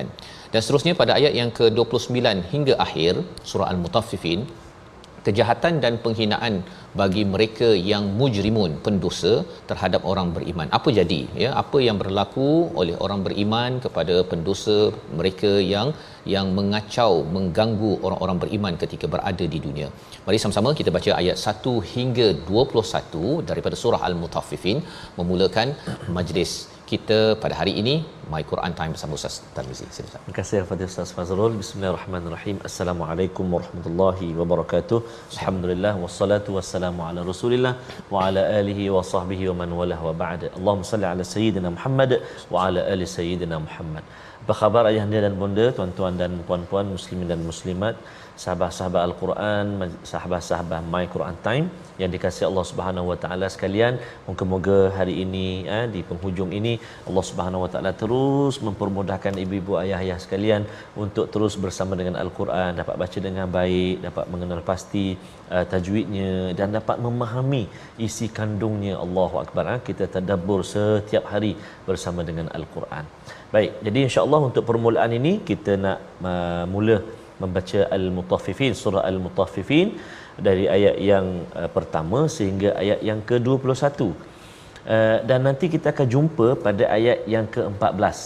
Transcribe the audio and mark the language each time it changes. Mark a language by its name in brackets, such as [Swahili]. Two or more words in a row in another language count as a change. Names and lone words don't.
[Malay] Dan seterusnya pada ayat yang ke-29 hingga akhir surah Al-Mutaffifin, kejahatan dan penghinaan bagi mereka yang mujrimun, pendosa terhadap orang beriman. Apa jadi ya, apa yang berlaku oleh orang beriman kepada pendosa, mereka yang mengacau, mengganggu orang-orang beriman ketika berada di dunia. Mari sama-sama kita baca ayat 1 hingga 21 daripada surah Al-Mutaffifin, memulakan majlis kita pada hari ini My Quran Time bersama Ustaz Tarmizi. Silakan. Terima kasih Al-Fadil Ustaz Fazrul. [Arabic] بسم الله الرحمن الرحيم. السلام عليكم ورحمة الله وبركاته. الحمد لله والصلاة والسلام على رسول الله وعلى آله وصحبه ومن والاه وبعد. اللهم صل على سيدنا محمد وعلى آل سيدنا محمد. [Malay] Apa khabar ayahanda dan bonda, tuan-tuan dan puan-puan, muslimin dan muslimat, sahabat-sahabat Al-Quran, sahabat-sahabat My Quran Time yang dikasihi Allah [Arabic] سبحانه وتعالى [Malay] sekalian. Moga-moga hari ini di penghujung ini Allah [Arabic] سبحانه وتعالى [Malay] terus terus mempermudahkan ibu-ibu ayah-ayah sekalian untuk terus bersama dengan Al-Quran, dapat baca dengan baik, dapat mengenal pasti tajwidnya dan dapat memahami isi kandungnya. [Arabic] الله أكبر. [Malay] Kita tadabbur setiap hari bersama dengan Al-Quran. Baik, jadi insya-Allah untuk permulaan ini kita nak mula membaca Al-Mutaffifin, surah Al-Mutaffifin dari ayat yang pertama sehingga ayat yang ke-21. Dan nanti kita akan jumpa pada ayat yang ke-14.